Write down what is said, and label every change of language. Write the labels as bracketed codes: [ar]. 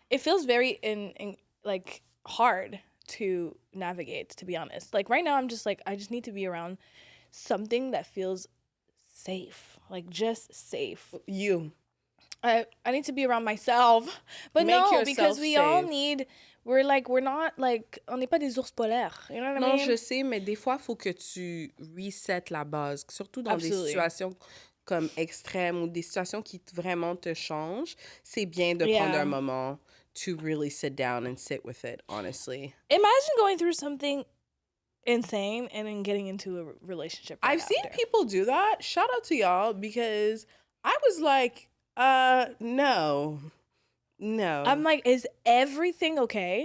[en] It feels very like hard to navigate, to be honest. Like right now, I'm just like, I just need to be around something that feels safe, like just safe. I need to be around myself, but no, because we all need. [fr] On n'est pas des ours polaires. [en] You know what I mean? [fr] Non, je sais, mais des fois, il faut que tu reset la base, surtout dans des situations comme extrêmes ou des situations qui vraiment te changent. C'est bien de prendre un moment [en] to really sit down and sit with it, honestly. Imagine going through something insane and then getting into a relationship right I've seen people do that. Shout out to y'all, because I was like, no. I'm like, is everything okay?